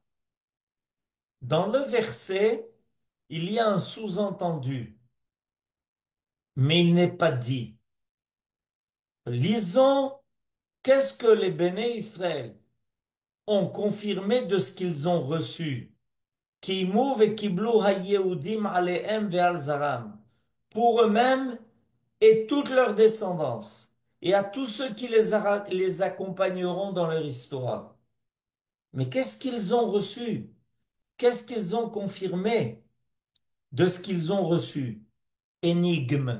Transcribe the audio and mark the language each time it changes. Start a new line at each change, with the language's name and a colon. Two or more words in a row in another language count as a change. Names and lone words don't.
French: Dans le verset, il y a un sous-entendu, mais il n'est pas dit. Lisons qu'est-ce que les Béné Israël ont confirmé de ce qu'ils ont reçu.
Hebrew: קימו וקבלו היהודים עליהם ועל זרעם.
French: Pour eux-mêmes et toute leur descendance, et à tous ceux qui les accompagneront dans leur histoire. Mais qu'est-ce qu'ils ont reçu? Qu'est-ce qu'ils ont confirmé de ce qu'ils ont reçu? Énigme.